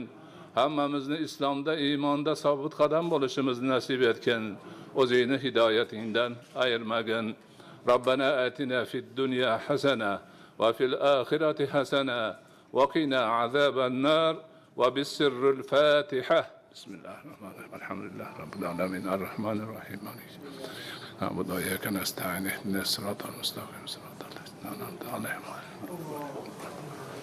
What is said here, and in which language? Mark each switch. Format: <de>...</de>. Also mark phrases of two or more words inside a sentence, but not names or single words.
<uz>Hammamizni islomda, iymonda sobit qadam bo'lishimizni nasib etgin. O'zingni hidoyatingdan ayirmagin.</uz> <ar>ربنا آتنا في الدنيا حسنة وفي الآخرة حسنة وقنا عذاب النار</ar> <uz>va bisirril Fatiha.</uz> <ar>بسم الله الرحمن الرحيم الحمد لله رب العالمين الرحمن الرحيم. نعبد وإياك نستعين اهدنا الصراط المستقيم صراط الذين أنعمت عليهم</ar>